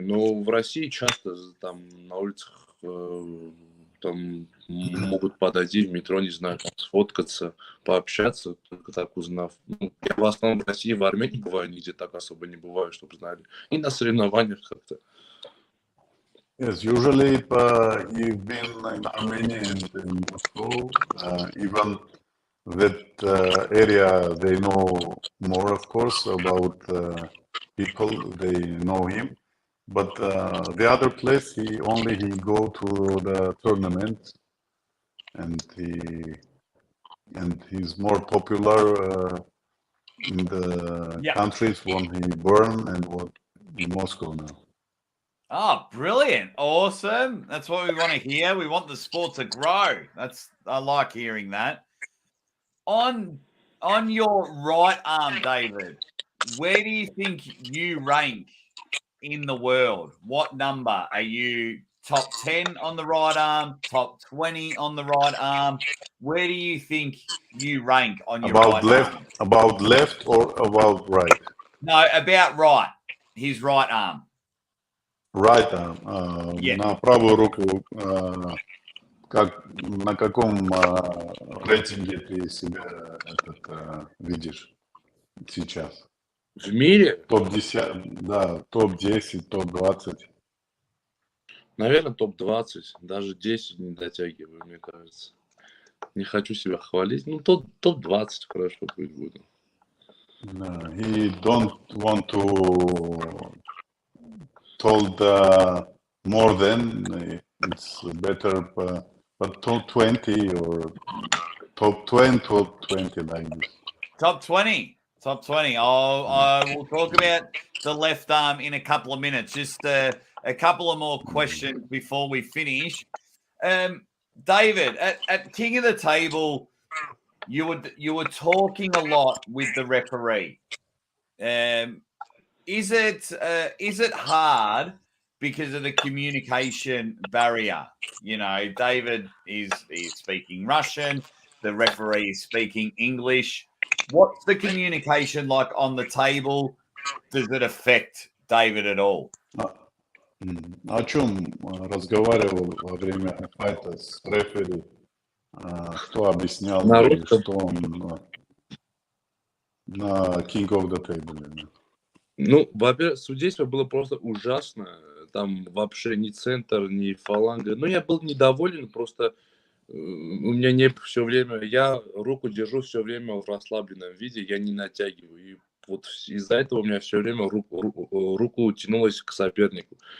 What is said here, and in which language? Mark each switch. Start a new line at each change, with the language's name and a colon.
Russian: Но в России часто там на улицах там могут подойти в метро, не знаю, там, сфоткаться, пообщаться, только так узнав. Я в основном в России, в Армении бываю, нигде так особо не бываю, чтобы знали. И на соревнованиях как-то.
English: Yes, usually you've been in Armenia and in Moscow, even that area they know more, of course, about people, they know him. But the other place, he go to the tournament, and he's more popular in the countries when he born and what in Moscow now. Oh, brilliant. Awesome. That's what we want to hear. We want the sport to grow. I like hearing that. On your right arm, David, where do you think you rank in the world? What number? Are you top 10 on the right arm, top 20 on the right arm? Where do you think you rank on your right arm? About left or about right? No, about right. His right arm. Right arm.
Russian: На правую руку, на каком рейтинге ты себя видишь сейчас? В мире? Топ-10, да, топ-10, топ-20. Наверное, топ-20, даже 10 не дотягиваю, мне кажется. Не хочу себя хвалить, топ-20 хорошо пусть будет.
English: He don't want to told more than it's better but top 20 or top 20, top 20 like this. Top 20. Top 20. I will talk about the left arm in a couple of minutes. Just a couple of more questions before we finish. David, at King of the Table, you were talking a lot with the referee. Is it hard because of the communication barrier? You know, David is speaking Russian, the referee is speaking English. What's the communication like on the table? Does it affect David at all?
Russian: О чем разговаривал во время файта с рефери? Что объяснял На и русском? что он на King of the Table? Ну, во-первых, судейство было просто ужасно. Там вообще ни центр, ни фаланга. Ну, я был недоволен, просто у меня не все время... Я руку держу все время в расслабленном виде, я не натягиваю. И вот из-за этого у меня все время руку тянулась к сопернику.